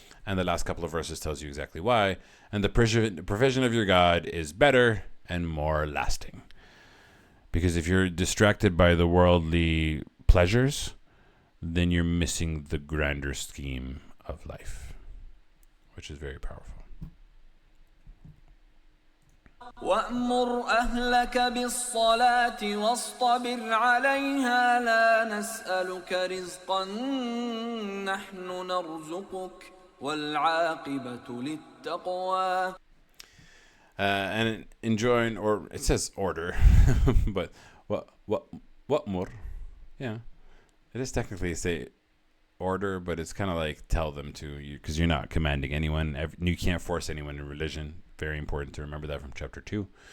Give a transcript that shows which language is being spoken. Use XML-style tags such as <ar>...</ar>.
<en>And the last couple of verses tells you exactly why. And the provision of your God is better and more lasting. Because if you're distracted by the worldly pleasures, then you're missing the grander scheme of life, which is very powerful.</en> <ar>وأمر أهلك بالصلاة واصطبر عليها لا نسألك رزقا نحن نرزقك والعاقبة للتقوى.</ar> <en>And enjoin, or it says order, but what more? Yeah, it is technically say order, but it's kind of like tell them to you, because you're not commanding anyone. You can't force anyone in religion. Very important to remember that from chapter 2.</en>